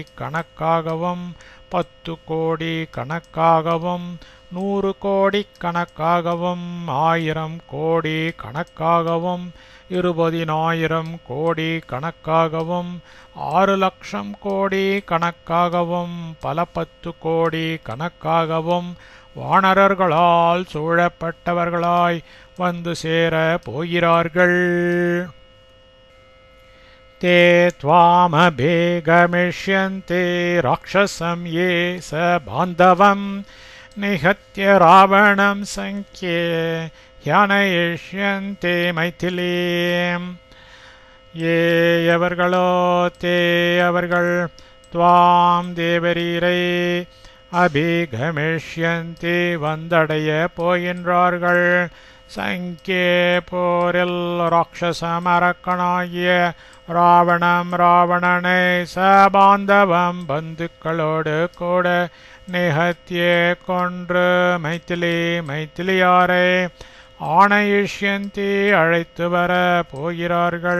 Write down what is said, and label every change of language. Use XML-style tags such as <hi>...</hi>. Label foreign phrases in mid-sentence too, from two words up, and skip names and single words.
<ta>கணக்காகவும் 10 கோடி கணக்காகவும் 100 கோடி கணக்காகவும் 1000 கோடி கணக்காகவும் 20,000 கோடி கணக்காகவும் 6 லட்சம் கோடி கணக்காகவும் பல 10 கோடி கணக்காகவும் வானரர்களால் சூழப்பட்டவர்களாய் வந்து சேர போகிறார்கள்.</ta> <sa>ते त्वामभिगमिष्यन्ति राक्षसं ये स बान्धवं निहत्य रावणं संख्ये ह्यानयिष्यन्ति मैथिलीं.</sa> <ta>ये அவர்களோ தே அவர்கள் துவாம் தேவரீரை அபிகமிஷ்யந்தி வந்தடைய போகின்றார்கள். சங்கே போரில் ராட்சசம் அரக்கனாகிய ராவணனை சபாந்தவம் பந்துக்களோடு கூட நிகத்தியே கொன்று மைத்திலியாரை ஆணையிஷ்யந்தி அழைத்து வர போகிறார்கள்.</ta>